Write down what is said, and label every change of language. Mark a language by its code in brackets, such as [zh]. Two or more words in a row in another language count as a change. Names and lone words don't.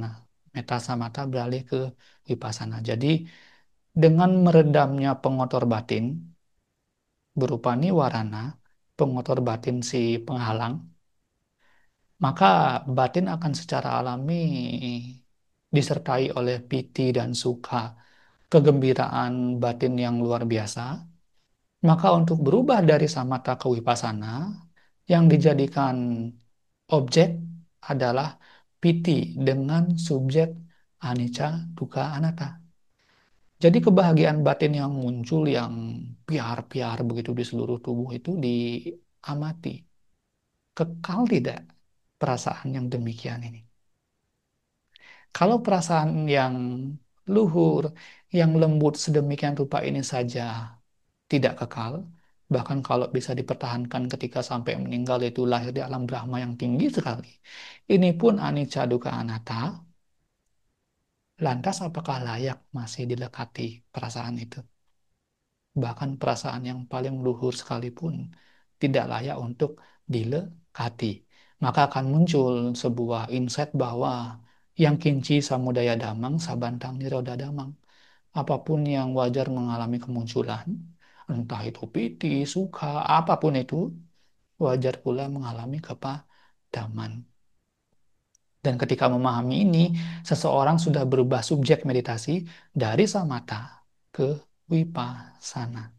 [id] Meta samatha beralih ke wipasana. Jadi dengan meredamnya pengotor batin berupa niwarana, pengotor batin si penghalang, maka batin akan secara alami disertai oleh piti dan sukha, kegembiraan batin yang luar biasa. Maka untuk berubah dari samatha ke wipasana, yang dijadikan objek adalah piti dengan subjek [pi] anicca, dukkha, anatta. [id] Jadi kebahagiaan batin yang muncul yang piar-piar begitu di seluruh tubuh itu diamati. Kekal tidak perasaan yang demikian ini? Kalau perasaan yang luhur, yang lembut sedemikian rupa ini saja tidak kekal, bahkan kalau bisa dipertahankan ketika sampai meninggal itu lahir di alam Brahma yang tinggi sekali. Ini pun [pi] anicca, dukkha, anatta. [id] Lantas apakah layak masih dilekati perasaan itu? Bahkan perasaan yang paling luhur sekalipun tidak layak untuk dilekati. Maka akan muncul sebuah insight bahwa [pi] yang kinci samudaya damang, sabantang niroda damang. [id] Apapun yang wajar mengalami kemunculan, entah itu piti, suka, apapun itu, wajar pula mengalami kepadaman. Dan ketika memahami ini, seseorang sudah berubah subjek meditasi dari samatha ke wipasana.